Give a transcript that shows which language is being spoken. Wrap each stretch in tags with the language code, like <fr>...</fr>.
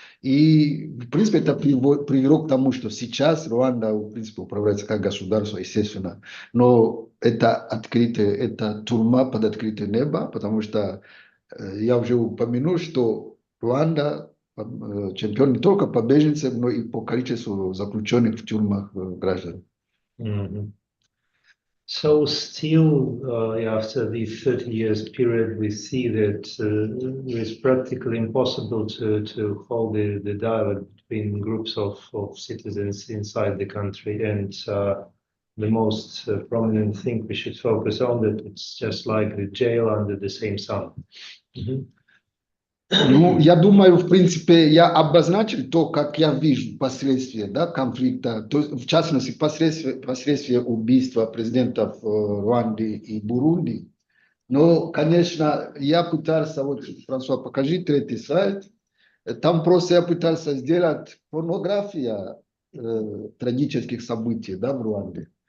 <ru>И, в принципе, это привело к тому, что сейчас Руанда, в принципе, управляется как государство, естественно. Но это открытое, это тюрьма под открытое небо, потому что я уже упомянул, что Руанда чемпион не только по беженцам, но и по количеству заключенных в тюрьмах граждан.</ru> <en>So still, after the 30 years period, we see that it's practically impossible to hold the dialogue between groups of citizens inside the country. And the most prominent thing we should focus on, that it's just like the jail under the same sun.</en> <ru>Ну, я думаю, в принципе, я обозначил то, как я вижу последствия, да, конфликта, то, в частности, последствия убийства президентов Руанды и Бурунди. Но, конечно, я пытался, вот, Франсуа, покажи третий слайд, там просто я пытался сделать порнографию трагических событий, да, в Руанде.</ru>